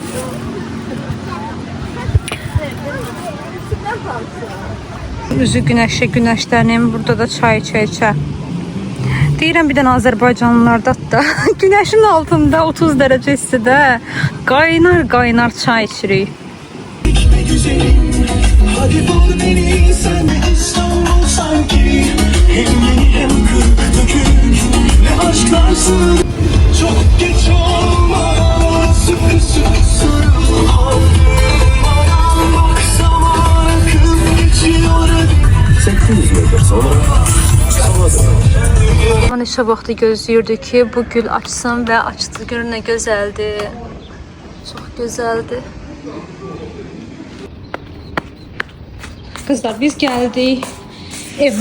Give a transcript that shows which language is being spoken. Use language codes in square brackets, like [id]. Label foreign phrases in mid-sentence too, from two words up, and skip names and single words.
[az] Üzü günəşə günəşlənim, burada da çay içə-içə. Deyirəm bir dənə Azərbaycanlılarda da günəşin altında 30 dərəcə istidə qaynar çay içirik. [tr] Hadi bul beni sen İstanbul sanki hem yeni hem kırk dökük ne aşklarsın çok geç olmadan sıkı sıkı sarıl ayrılmadan bak zaman akıp geçiyor 800 metre sonra [az] neçə vaxtı gözləyirdi ki bu gül açsın və açdı. Görün nə gözəldir. Çox gözəldir. [tr] Kızlar biz geldik evə.